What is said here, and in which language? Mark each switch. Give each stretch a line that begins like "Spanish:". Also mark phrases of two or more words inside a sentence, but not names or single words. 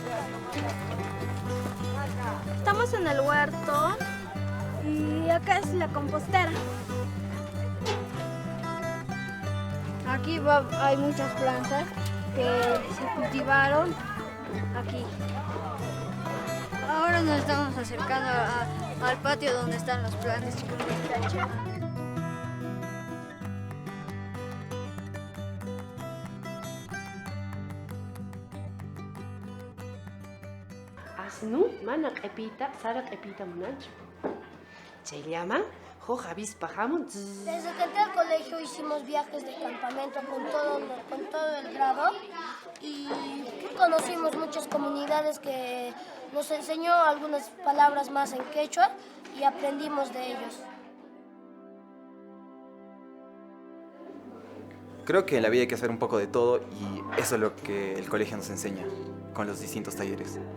Spanish: Estamos en el huerto y acá es la compostera. Aquí hay muchas plantas que se cultivaron aquí. Ahora nos estamos acercando al patio donde están las plantas.
Quechua: Asnu mana q'ipiyta sara q'ipiyta munanchu. Chayllaman huk avispahamun.
Spanish: Desde que entré al colegio hicimos viajes de campamento con todo el grado y conocimos muchas comunidades que nos enseñó algunas palabras más en quechua y aprendimos de ellos. Creo que en la vida hay que hacer un poco de todo y eso es lo que el colegio nos enseña con los distintos talleres.